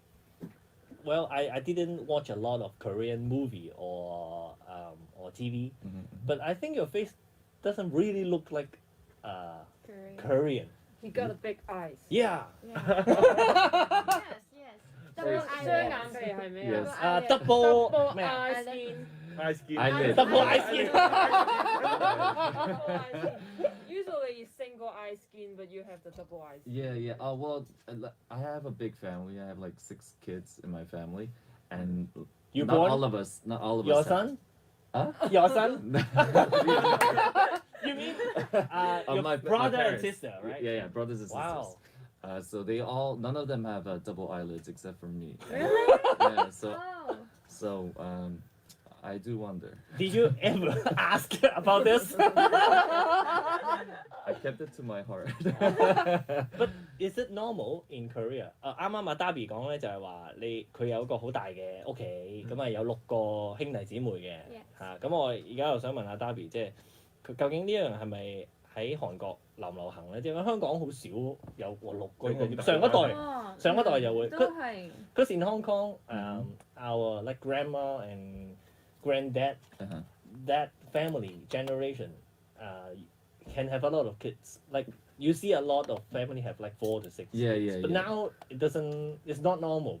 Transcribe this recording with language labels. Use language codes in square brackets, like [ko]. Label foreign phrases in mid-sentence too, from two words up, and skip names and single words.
[en] Well, I didn't watch a lot of Korean movie or TV, but I think your face doesn't really look like Korean. He got a big eyes. Yeah. Yes, yes. Double [yue] 雙 [en] eyelids. [yue] 眼皮係咩 [en] Yes. 啊 Double ？Double [yue] 咩啊 [en] eye skin. Eye skin. Eyelid. Double eye skin. Double eye skin. Usually single eye skin, but you have the double eye skin. Yeah. Well, I have a big family. I have like 6 kids in my family, and You not born? all of us. Not all of Your us. son? Huh? Your son? You mean Of your my brother and parents. sister, right? Yeah, brothers and sisters. Wow. So none of them have double eyelids except for me. Really? Yeah. Oh. So I do wonder. Did you ever ask about this? I kept it to my heart. But is it normal in Korea？ [yue] 啱啱阿 Darby 講咧就係話佢有一個好大嘅屋企，咁啊有6個兄弟姊妹嘅 [en] Yes. [yue] 嚇。咁我而家又想問下 Darby，即係佢究竟呢樣係咪喺韓國流唔流行咧？即係香港好少有6個兄弟姊妹，上一代。哦，上一代就會都係 [en] Because in Hong Kong, our like grandma and granddad, Uh-huh. that family generation, can have a lot of kids. Like you see a lot of family have like 4 to 6. Yeah, kids. yeah, But yeah. now it's not normal.